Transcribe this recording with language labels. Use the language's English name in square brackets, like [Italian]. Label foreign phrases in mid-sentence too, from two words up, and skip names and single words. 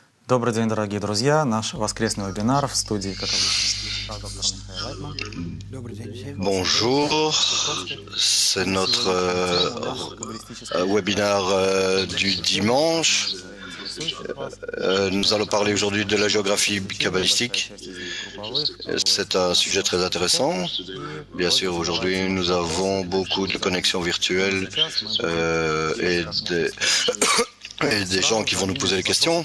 [Russian] Добрый день, дорогие друзья. Наш воскресный вебинар в студии, как обычно, доктор Михаил Лайтман. [French] Bonjour, c'est notre webinaire du dimanche. Nous allons parler aujourd'hui de la géographie kabbalistique. C'est un sujet très intéressant. Bien sûr, aujourd'hui, nous avons beaucoup de connexions virtuelles et des gens qui vont nous poser des questions.